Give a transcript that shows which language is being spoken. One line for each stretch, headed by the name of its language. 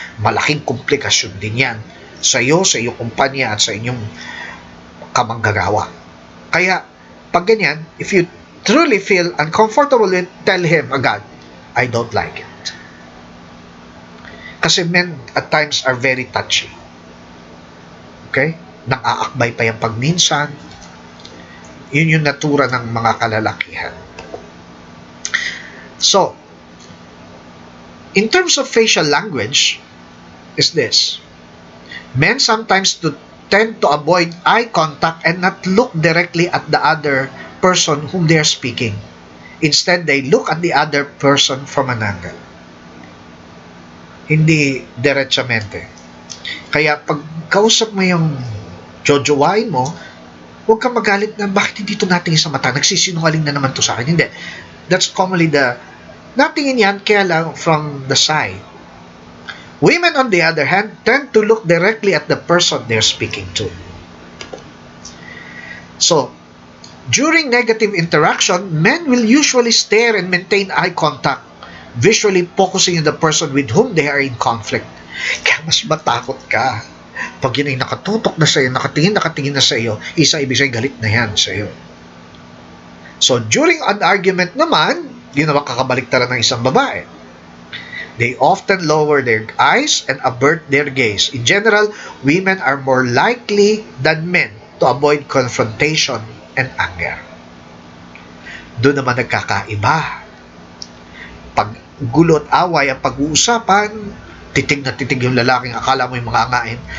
Filipino: Malaking komplikasyon din yan sa iyo, sa iyong kumpanya at sa inyong kamanggagawa. Kaya, pag ganyan,
English: if you truly feel uncomfortable with, tell him
Filipino: agad,
English: I don't like it. Kasi men at times are very touchy.
Filipino: Okay? Nang-aakbay pa yung pagminsan. Yun yung natura ng mga kalalakihan.
English: So, in terms of facial language, is this. Men sometimes tend to avoid eye contact and not look directly at the other person whom they are speaking. Instead, they look at the other person from an angle.
Filipino: Hindi diretsamente. Kaya pag kausap mo yung jojowain mo, huwag kang magalit na bakit hindi ito natingin sa mata, nagsisinungaling na naman to sa akin. Hindi.
English: That's commonly
Filipino: natingin yan kaya lang
English: from the side. Women, on the other hand, tend to look directly at the person they're speaking to. So, during negative interaction, men will usually stare and maintain eye contact, visually focusing on the person with whom they are in conflict.
Filipino: Kaya mas matakot ka. Pag yun ay nakatutok na sa iyo, nakatingin na sa iyo, ibig sabihin galit na yan sa iyo.
English: So, during an argument
Filipino: naman, di na makakabaliktaran ng isang babae.
English: They often lower their eyes and avert their gaze. In general, women are more likely than men to avoid confrontation and anger.
Filipino: Doon naman nagkakaiba. Pag gulo at away ang pag-uusapan, titig na titig yung lalaking akala mo yung mga angain.